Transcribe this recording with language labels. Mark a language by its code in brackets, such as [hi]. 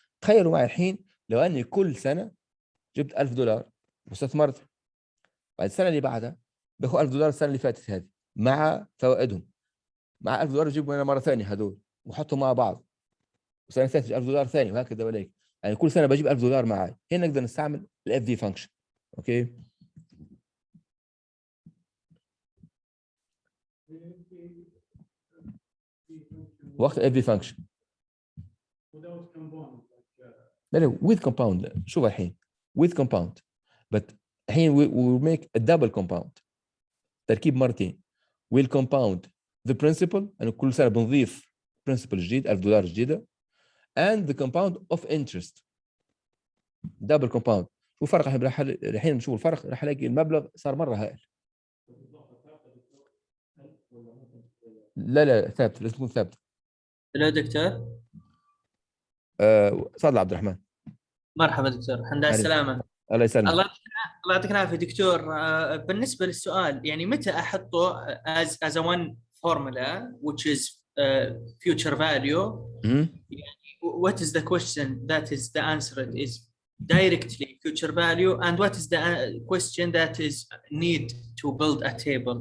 [ar] تخيلوا معي الحين لو اني كل سنه جبت $1000 واستثمرت، بعد السنه اللي بعدها باخذ $1000 السنه اللي فاتت هذه مع فوائدهم، مع $1000 اجيبهم انا مره ثانيه هذول واحطهم مع بعض، والسنه الثالثه $1000 ثاني وهكذا وليك، يعني كل سنه بجيب $1000 معي. هنا نقدر نستعمل الاف دي فانكشن. اوكي، وقت الاف دي فانكشن لا لا [en] with compound. [ar] شوف الحين [en] with compound but [ar] الحين [en] we will make a double compound، [ar] تركيب مرتين. [en] will compound the principal [ar] يعني كل سنه بنضيف [en] principal [ar] جديد $1000 جديده [en] and the compound of interest double compound. [ar] شو الفرق؟ الحين نشوف الفرق، راح الاقي المبلغ صار مره هائل. لا لا ثابت، لازم تكون ثابته. الو دكتور. تفضل عبد الرحمن. مرحبا دكتور، الحمد لله السلامة. الله يسلمك. الله يعطيك العافية دكتور. بالنسبة للسؤال يعني متى أحطه [en] as a one formula which is future value [ar] يعني [en] what is the question that is the answer is directly future value and what is the question that is need to build a table.